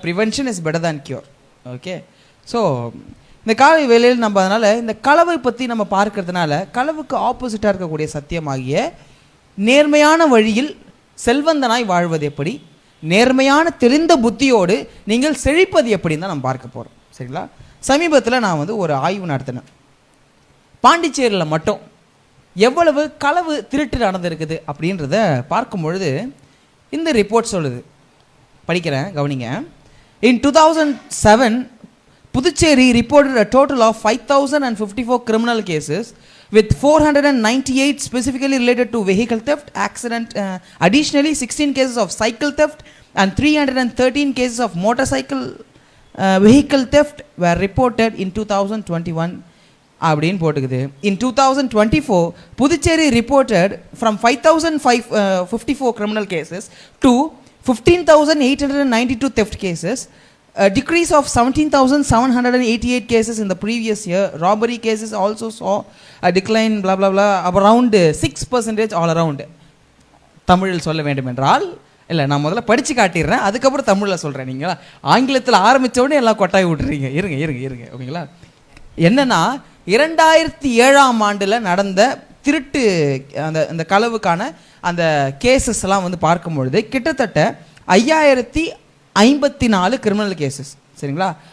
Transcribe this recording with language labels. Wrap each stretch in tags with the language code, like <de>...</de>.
<en>Prevention is better than cure.</en> <ta>Okay. So இந்த காலை வேளையில் நம்ம அதனால் இந்த களவை பற்றி நம்ம பார்க்கறதுனால, களவுக்கு ஆப்போசிட்டாக இருக்கக்கூடிய சத்தியமாகிய நேர்மையான வழியில் செல்வந்தனாய் வாழ்வது எப்படி, நேர்மையான தெளிந்த புத்தியோடு நீங்கள் செழிப்பது எப்படின்னு தான் நம்ம பார்க்க போகிறோம். சரிங்களா? சமீபத்தில் நான் ஒரு ஆய்வு நடத்தினேன். பாண்டிச்சேரியில் மட்டும் எவ்வளவு களவு திருட்டு நடந்திருக்குது அப்படின்றத பார்க்கும் பொழுது இந்த ரிப்போர்ட் சொல்லுது. படிக்கிறேன், கவனிங்க.</ta> <en>In 2007, Puducherry reported a total of 5,054 criminal cases with 498 specifically related to vehicle theft, accident. Additionally, 16 cases of cycle theft and 313 cases of motorcycle vehicle theft were reported in 2021.</en> <ta>அப்படின்னு போட்டுக்குது.</ta> <en>In 2024, Puducherry reported from 5,054 criminal cases to 15,892 theft cases, a decrease of 17,788 cases in the previous year. Robbery cases also saw a decline, blah blah blah, around 6% all around.</en> <ta>தமிழில் சொல்ல வேண்டும் என்றால் இல்லை, நான் முதல்ல படித்து காட்டிடுறேன், அதுக்கப்புறம் தமிழில் சொல்கிறேன். நீங்களா ஆங்கிலத்தில் ஆரம்பித்த உடனே எல்லாம் கொட்டாய் விட்டுறீங்க. இருங்க ஓகேங்களா. என்னென்னா 2007ஆம் ஆண்டில் நடந்த திருட்டு அந்த களவுக்கான அந்த கேசஸ்லாம் வந்து பார்க்கும்பொழுது கிட்டத்தட்ட 5,054 கிரிமினல் கேசஸ், சரிங்களா.</ta>